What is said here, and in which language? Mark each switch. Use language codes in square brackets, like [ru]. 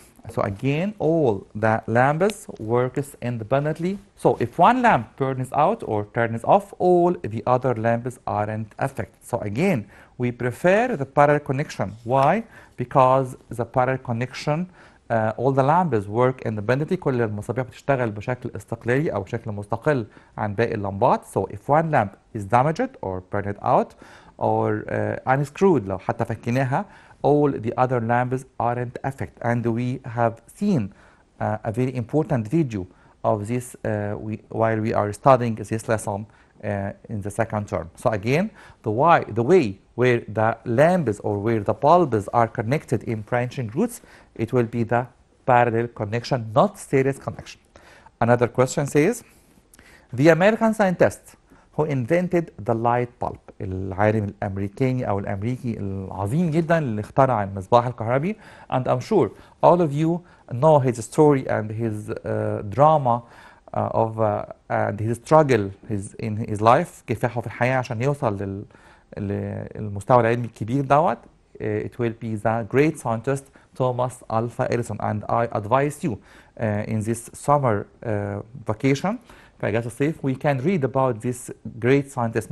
[en] So again, all the lamps works independently. So if one lamp burns out or turns off, all the other lamps aren't affected. So again, we prefer the parallel connection. Why? Because the parallel connection, all the lamps work independently. [ar] كل المصابيح بتشتغل بشكل استقلالي أو بشكل مستقل عن باقي اللمبات. [en] So if one lamp is damaged or burned out or unscrewed, [ar] لو حتى فكيناها, [en] all the other lamps aren't affected. And we have seen a very important video of this while we are studying this lesson in the second term. So again, the way where the lamps or where the bulbs are connected in branching routes, it will be the parallel connection, not series connection. Another question says, the American scientists who invented the light bulb. [ar] العالم الأمريكاني أو الأمريكي العظيم جدا اللي اخترع المصباح الكهربي. [en] And I'm sure all of you know his story and his drama and his struggle in his life، [ar] كفاحه في الحياة عشان يوصل للمستوى العلمي الكبير دوت. [en] It will be the great scientist Thomas Alva Edison, and I advise you in this summer vacation [ar] في اجازه الصيف [en] we can read about this great scientist.